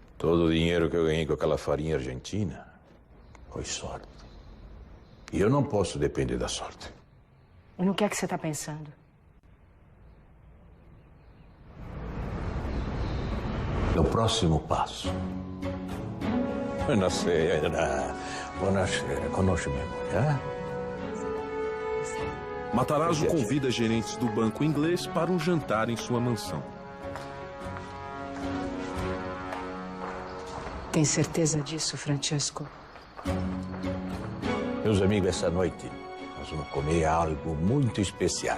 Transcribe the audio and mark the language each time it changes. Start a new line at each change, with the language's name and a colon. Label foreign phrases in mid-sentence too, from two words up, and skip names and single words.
Portuguese: Todo o dinheiro que eu ganhei com aquela farinha argentina foi sorte. E eu não posso depender da sorte. E no que é que você está pensando? No próximo passo.
Italian: Buonasera. Buonasera.
Portuguese: Conosce-me, hein? Matarazzo convida gerentes do banco inglês para um jantar em sua mansão. Tem certeza disso, Francesco? Meus amigos, essa noite nós vamos comer algo muito especial.